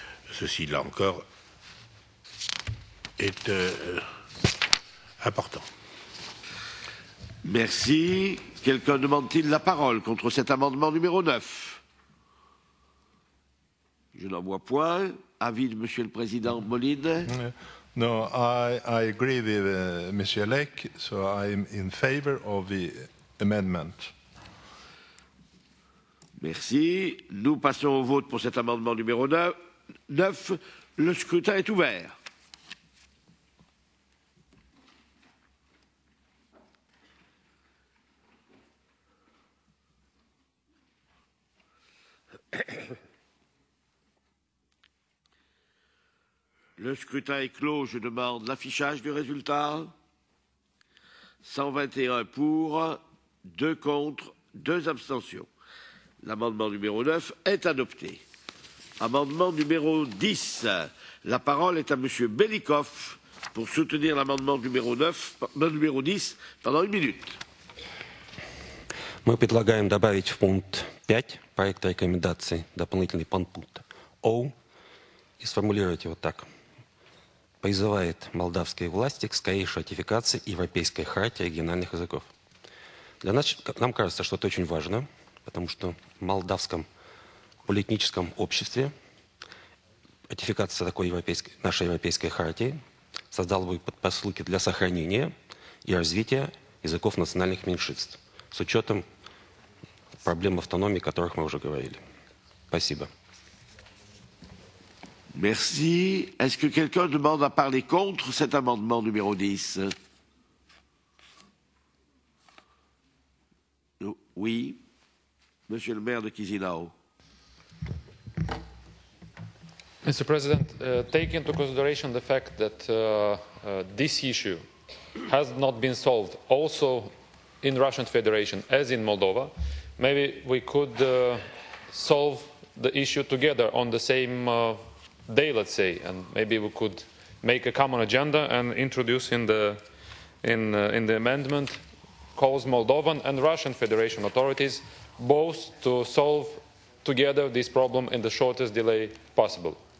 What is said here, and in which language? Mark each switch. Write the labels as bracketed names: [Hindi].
[French] Ceci, là encore, est important. Merci. Quelqu'un demande-t-il la parole contre cet amendement numéro 9? Je n'en vois point. Avis de Monsieur le Président Moline. [English] No, I agree with Monsieur Lec, so I'm in favor of the amendment. [French] Merci. Nous passons au vote pour cet amendement numéro 9. Le scrutin est ouvert. Le scrutin est clos. Je demande l'affichage du résultat. 121 pour, 2 contre, 2 abstentions. L'amendement numéro 9 est adopté. Amendement numéro 10. La parole est à Monsieur Belikov pour soutenir l'amendement numéro 10 pendant 1 minute. [Russian] Мы предлагаем добавить в пункт 5 проекта рекомендаций дополнительный подпункт О и сформулировать его так. Призывает молдавские власти к скорейшей ратификации Европейской хартии региональных языков. Для нас, нам кажется, что это очень важно, потому что в молдавском политическом обществе ратификация такой нашей европейской хартии создала бы предпосылки для сохранения и развития языков национальных меньшинств с учетом проблем автономии, о которых мы уже говорили. Спасибо. [French] Merci. Est-ce que quelqu'un demande à parler contre cet amendement numéro 10? Oui. Monsieur le maire de Chisinau. [English] Mr. President, take into consideration the fact that this issue has not been solved also in Russian Federation as in Moldova, maybe we could solve the issue together on the same day, let's say, and maybe we could make a common agenda and introduce in the amendment calls Moldovan and Russian Federation authorities both to solve together this problem in the shortest delay possible.